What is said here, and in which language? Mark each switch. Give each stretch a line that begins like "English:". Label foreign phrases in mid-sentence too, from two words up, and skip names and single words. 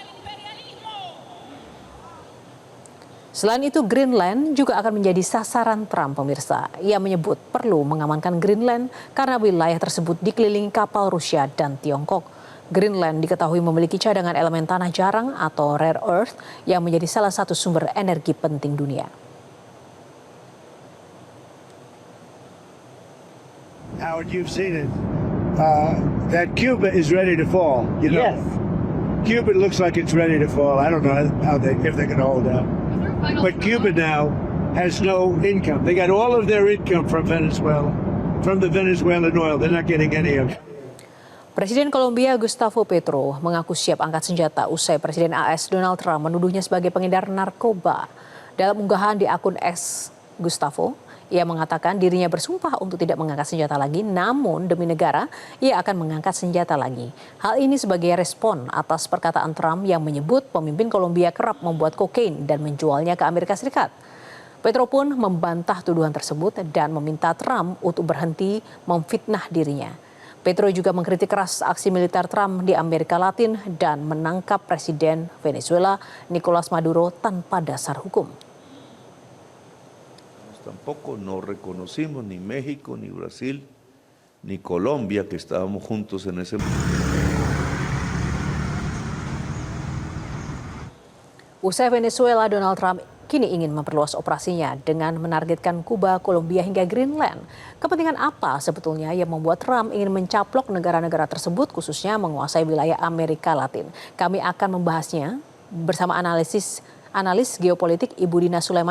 Indonesian: Selain itu, Greenland juga akan menjadi sasaran Trump, pemirsa. Ia menyebut perlu mengamankan Greenland karena wilayah tersebut dikelilingi kapal Rusia dan Tiongkok. Greenland diketahui memiliki cadangan elemen tanah jarang atau
English: rare earth
Indonesian: yang menjadi salah satu sumber energi penting dunia.
English: Howard, you've seen it. That Cuba is ready to fall. You know? Yes. Cuba looks like it's ready to fall. I don't know if they can hold out. But Cuba now has no income. They got all of their income from Venezuela, from the Venezuelan oil. They're not getting any of it.
Indonesian: Presiden Kolombia Gustavo Petro mengaku siap angkat senjata usai Presiden AS Donald Trump menuduhnya sebagai pengedar narkoba. Dalam unggahan di akun X Gustavo, ia mengatakan dirinya bersumpah untuk tidak mengangkat senjata lagi, namun demi negara, ia akan mengangkat senjata lagi. Hal ini sebagai respon atas perkataan Trump yang menyebut pemimpin Kolombia kerap membuat kokain dan menjualnya ke Amerika Serikat. Petro pun membantah tuduhan tersebut dan meminta Trump untuk berhenti memfitnah dirinya. Petro juga mengkritik keras aksi militer Trump di Amerika Latin dan menangkap Presiden Venezuela Nicolas Maduro tanpa dasar hukum.
Spanish: Tampoco no reconocimos ni México, ni Brasil, ni Colombia, que estábamos juntos en ese momento.
Indonesian: Usai Venezuela, Donald Trump kini ingin memperluas operasinya dengan menargetkan Kuba, Kolombia hingga Greenland. Kepentingan apa sebetulnya yang membuat Trump ingin mencaplok negara-negara tersebut, khususnya menguasai wilayah Amerika Latin? Kami akan membahasnya bersama analis geopolitik Ibu Dina Sulaiman.